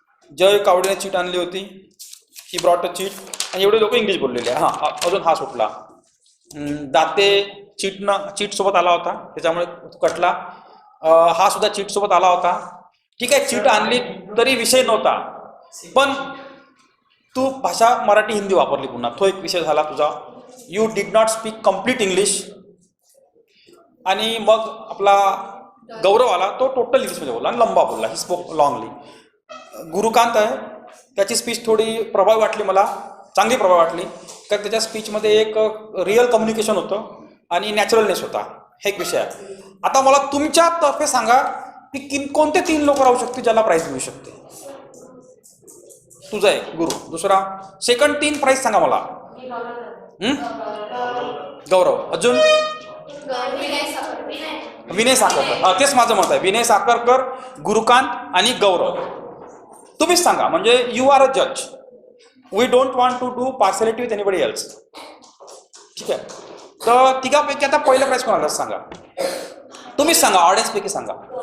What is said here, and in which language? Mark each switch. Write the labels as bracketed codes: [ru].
[mr] जय कावडेने cheat आणली होती, [en] He brought a cheat. [mr] आणि एवढे लोक इंग्लिश बोललेले आहे. अजून हा सुटला. दाते चीटसोबत आला होता, त्याच्यामुळे कटला. हा सुद्धा चीटसोबत आला होता. ठीक आहे, चीट आणली तरी विषय नव्हता, पण तू भाषा मराठी हिंदी वापरली पुन्हा, तो एक विषय झाला तुझा. [en] You did not speak complete English. [mr] आणि मग आपला गौरव आला, तो टोटल इंग्लिशमध्ये बोलला आणि लंबा बोलला, [en] He spoke longly. [mr] गुरुकांत आहे, त्याची स्पीच थोडी प्रभावी वाटली मला, चांगली प्रभावी वाटली, कारण त्याच्या स्पीचमध्ये एक रिअल कम्युनिकेशन होतं आणि नॅचरलनेस होता. हे एक विषय आहे. आता मला तुमच्यातर्फे सांगा की कोणते 3 लोक राहू शकते ज्याला प्राईज मिळू शकते? तुझा एक गुरु, दुसरा, सेकंड 3 प्राईज सांगा मला. गौरव, अजून विनय साखरकर. तेच माझं मत आहे, विनय साखरकर, गुरुकांत आणि गौरव. तुम्हीच सांगा, म्हणजे [en] You are a जज. We don't want to do पार्सॅलिटी with anybody else. [mr] ठीक आहे. तर तिघापैकी आता पहिलं प्राईज कोणाला सांगा? तुम्हीच सांगा, ऑडियन्सपैकी सांगा.